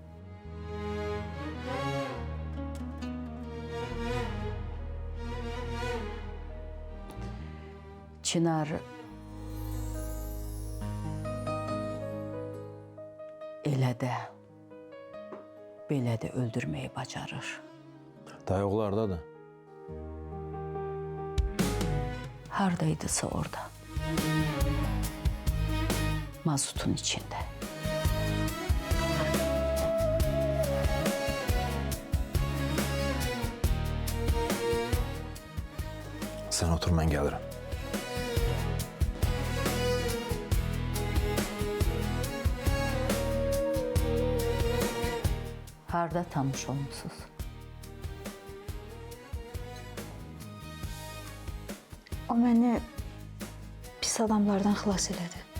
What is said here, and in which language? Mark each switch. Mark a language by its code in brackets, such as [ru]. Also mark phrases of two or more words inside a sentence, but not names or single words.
[az] Çınar elə də, belə də öldürməyi bacarır. Dayıqlardadır. Hardaydısa orada. [tr] Mazutun içinde. Sen otur, ben gelirim. [az] Harda tanış olmuşsunuz? O məni pis adamlardan xilas elədi.